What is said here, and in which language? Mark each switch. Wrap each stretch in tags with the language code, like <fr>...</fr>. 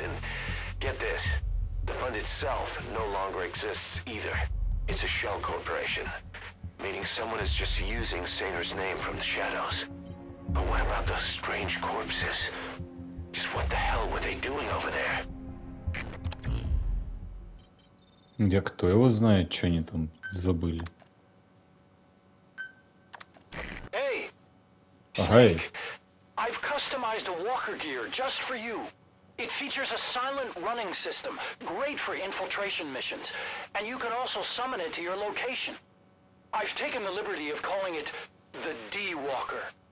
<en>And get this, the fund itself no longer exists either. It's a shell corporation, meaning someone is just using Saner's name from the shadows. But what about those strange corpses? Just what the hell were they doing over there?</en> <ru>Да кто его знает, что они там забыли.</ru> <en>Hey!</en> <ru>Ага.</ru> <en>I've customized a walker gear just for you. It features a silent running system, great for infiltration missions, and you can also summon it to your location. I've taken the liberty of calling it the D-Walker.</en>